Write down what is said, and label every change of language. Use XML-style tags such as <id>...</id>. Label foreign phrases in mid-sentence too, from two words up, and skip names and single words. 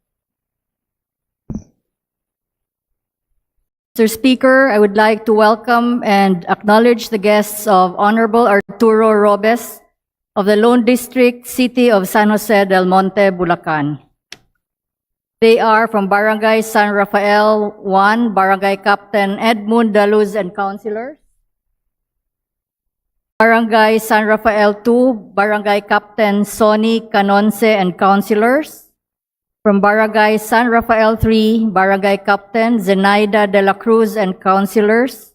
<en>Mr. Speaker, I would like to welcome and acknowledge the guests of Honorable Arturo Robes of the Lone District, City of San Jose del Monte, Bulacan. They are from Barangay San Rafael 1, Barangay Captain Edmund Daluz and Councilors. Barangay San Rafael 2, Barangay Captain Sonny Canonce and Councilors. From Barangay San Rafael 3, Barangay Captain Zenaida de la Cruz and Councilors.</en>